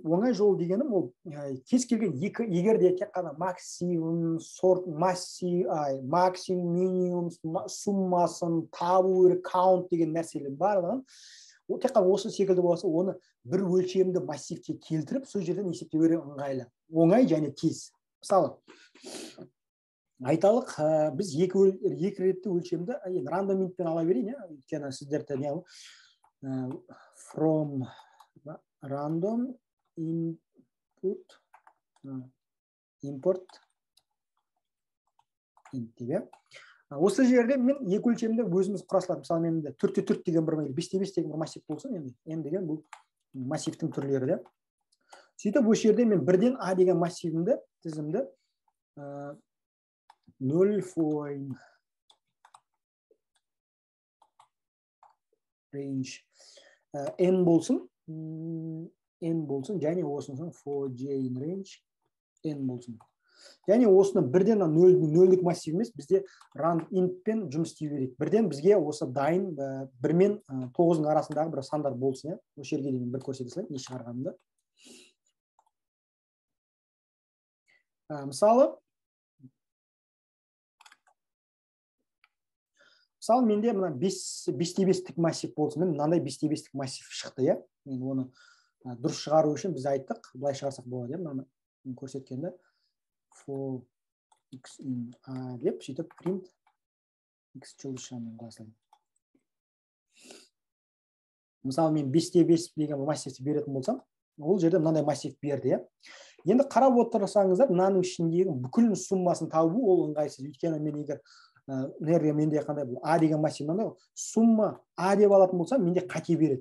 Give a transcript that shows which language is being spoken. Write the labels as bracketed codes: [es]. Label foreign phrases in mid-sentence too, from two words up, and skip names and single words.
[kk] Оңай жол дегенім ол кез келген егер де тек қана максимум, максимум, минимум, суммасын, табу керек, каунт деген нәрселер барлығын, ол тек қана осы секілді болса, оны бір өлшемді массивке келтіріп, сол жерден есептеу керек ыңғайлы. Оңай және тез. Мысалы, айталық, біз екі ретті өлшемді [en] random int [kk] ала берейін, өйткені сіздерді не [en] from random input import int [kk] деп. Осы жерде мен екі өлшемді өзіміз құрастырамын. Мысалы, менде 4-4 деген бір 5-5 деген бір массив болсын, енді деген бұл массивтің түрлері де. Сөйтіп, осы жерде мен бірден А деген массивімді, тізімді 0 [en] range n [kk] болсын, және осының [en] for j in range n [kk] болсын. Және осыны бірден нөлдік массив емес, бізде [en] round int [kk] пен жұмыс істеу керек. Бірден бізге осы дайын 1 мен 9-ның арасындағы бір сандар болсын. Осы жерге дейін бір көрсете салайын, не шығарғанымды. Мысалы менде мына 5-5-тік массив болсын. Мынандай 5-5-тік массив шықты. Мен оны дұрыс шығару үшін біз айттық, былай шығарсақ болады. Мынаны көрсеткенде [en] for x in a [kk] деп сөйтіп [en] print x [kk] жылдышамен қосылайын. Мысалы мен 5-5 деген массивті беретін болсам, ол жерде мынандай массив берді. Енді қарап отырсаңыздар, мынаның ішіндегі бүкіл суммасын табу ол ыңғайсыз. Өйткені мен егер менде қандай бұл а деген массив мынандай сумма а деп алатын болсам, менде қате береді.